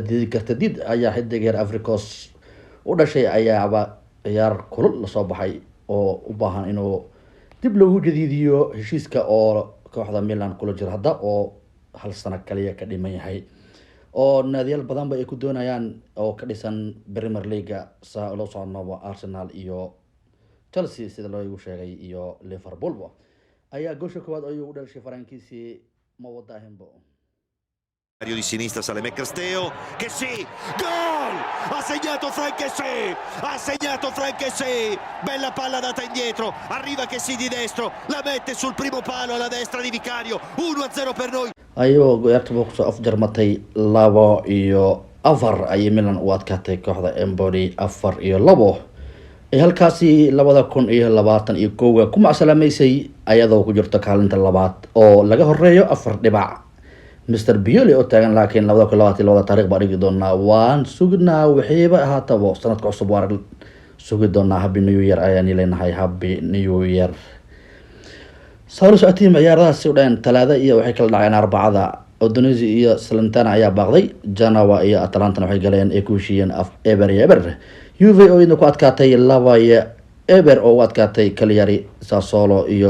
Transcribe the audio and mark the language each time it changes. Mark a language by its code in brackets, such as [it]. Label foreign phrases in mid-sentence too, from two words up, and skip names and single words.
[so] diidi karta did ayaa xidigeer Afrikos u dhashay ayaaba ciyaar kulul la soo baxay oo u baahan inuu dib loogu jadiidiyo heshiiska oo kooxda Milan kula jira hadda oo hal sano kaliya ka dhiman yahay oo naadiyal badan ay ku doonayaan oo ka dhisan Premier League saa loo socono Arsenal iyo Chelsea sida loo sheegay iyo Liverpool ayaa goosha koowaad ayuu u dhashay Farankiisi ma wadaahinbo [it] Di sinistra sale Mecresteo che sì, gol! Ha segnato Franchesè, bella palla data indietro, arriva che sì di destro, la mette sul primo palo alla destra di Vicario, 1-0 per noi. [so] ayuu ciyaarta ku soo afjarmatay 2-4 ay Milan u adkaatay kooxda Empoli 4-2 halkaasi 2021 kuma salaamaysay ayadoo ku jirto kaalinta labaad oo laga horeeyo 4 dhibac Mr Pioli oo taagan laakiin 2022 taariikh baa dhigi doona waan sugnaa waxiiba ahaataba sanadka cusub waa sugi doona [en] happy new year [so] ayaan ileenahay [en] happy new year [so] sawir socodii ciyaaradaasi u dhayn talaada iyo waxay kala dhaceen arbacada Udinese iyo Salernitana ayaa baaqday Genoa iyo Atalanta waxay galeen ay ku heshiiyeen eber Juve oo ku adkaatay 2-0 oo adkaatay Cagliari Sassuolo iyo